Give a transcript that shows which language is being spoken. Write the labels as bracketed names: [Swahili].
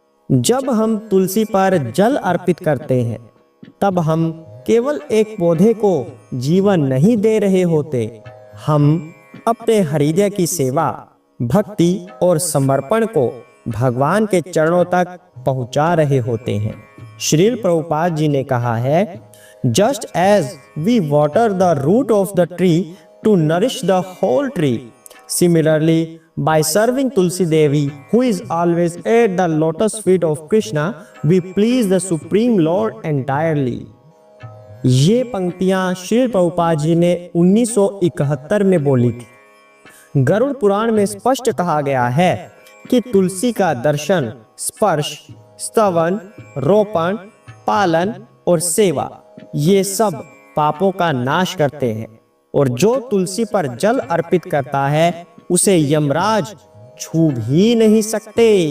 [Hindi] जब हम तुलसी पर जल अर्पित करते हैं, तब हम केवल एक पौधे को जीवन नहीं दे रहे होते, हम अपने हृदय की सेवा, भक्ति और समर्पण को भगवान के चरणों तक पहुंचा रहे होते हैं। श्रील प्रभुपाद जी ने कहा है, [English] Just as we water the root of the tree to nourish the whole tree, similarly, by serving Tulsi Devi, who is always at the lotus feet of Krishna, we please the Supreme Lord entirely. [Hindi] ये पंक्तियां श्री प्रभुपाद जी ने 1971 में बोली थी। गरुड़ पुराण में स्पष्ट कहा गया है कि तुलसी का दर्शन, स्पर्श, स्तवन, रोपण, पालन और सेवा ये सब पापों का नाश करते हैं, और जो तुलसी पर जल अर्पित करता है उसे यमराज छू भी नहीं सकते।